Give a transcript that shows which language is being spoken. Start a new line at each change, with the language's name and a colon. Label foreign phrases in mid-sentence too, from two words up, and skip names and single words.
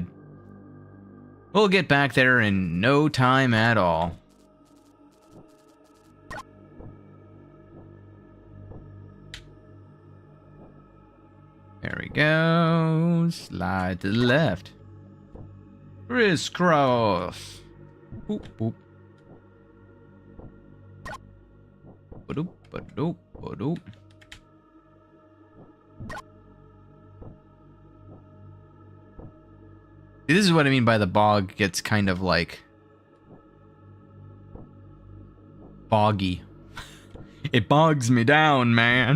English: We'll get back there in no time at all. There we go. Slide to the left. Crisscross. Boop, boop. Ba-doop, ba-doop, ba-doop. This is what I mean by the bog gets kind of like boggy. It bogs me down, man.